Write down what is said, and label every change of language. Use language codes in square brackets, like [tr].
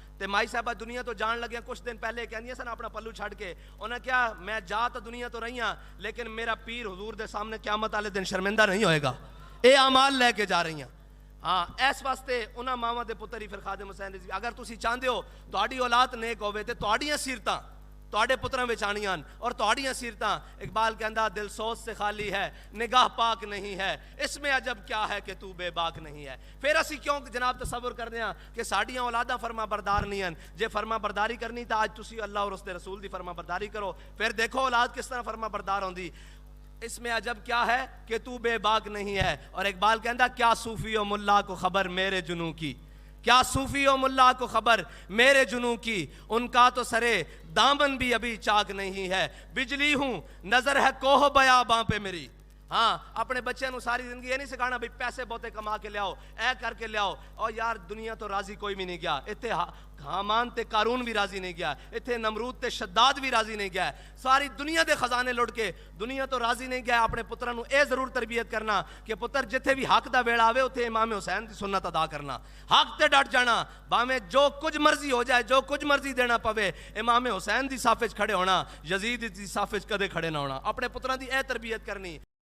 [pa] تے مائی صاحبہ دنیا تو جان لگیا کچھ دن پہلے کہندیاں سن اپنا پلو چھڑ کے, انہاں کیا میں جا تو دنیا تو رہی ہاں لیکن میرا پیر حضور دے سامنے قیامت والے دن شرمندہ نہیں ہوئے گا. اے اعمال لے کے جا رہی ہیں. ہاں اس واسطے انہاں ماواں دے پتر ہی پھر خادم حسین رضوی. اگر تسی چاہندے ہو تہاڈی اولاد نیک ہوے تے تہاڈیاں سیرتاں تہاڈے پتراں وچ آنیاں اور تہاڈیاں سیرتاں. اقبال کہندا [ur] دل سوز سے خالی ہے نگاہ پاک نہیں ہے, اس میں عجب کیا ہے کہ تو بے باک نہیں ہے. [pa] پھر اسی کیوں جناب تصور کرنے ہاں کہ ساڈیاں اولاداں فرما بردار نہیں ہیں. جے فرما برداری کرنی تا اج تسی اللہ اور اس دے رسول دی فرما برداری کرو, پھر دیکھو اولاد کس طرح فرما بردار ہوندی. [ur] اس میں عجب کیا ہے کہ تو بے باک نہیں ہے. [pa] اور اقبال کہندا [ur] کیا صوفی و ملا کو خبر میرے جنوں کی, کیا صوفی و ملا کو خبر میرے جنوں کی, ان کا تو سرے دامن بھی ابھی چاک نہیں ہے. بجلی ہوں نظر ہے کوہ بیاباں پہ میری, [pa] ہاں اپنے بچے نو ساری زندگی یہ نہیں سکھانا بھئی پیسے بہتے کما کے لیاؤ اے کر کے لیاؤ. اور یار دنیا تو راضی کوئی بھی نہیں گیا. اتنے حامان تے قارون بھی راضی نہیں گیا, اتنے نمرود تے شداد بھی راضی نہیں گیا. ساری دنیا دے خزانے لٹ کے دنیا تو راضی نہیں گیا. اپنے پتروں نو اے ضرور تربیت کرنا کہ پتر جتھے بھی حق دا ویڑا آوے اتھے امام حسین دی سنت ادا کرنا, حق تے ڈٹ جانا, باویں جو کچھ مرضی ہو جائے, جو کچھ مرضی دینا پوے, امام حسین دی صف وچ کھڑے ہونا, یزید دی صف وچ کدے کھڑے نہ ہونا. اپنے پتراں دی اے تربیت کرنی.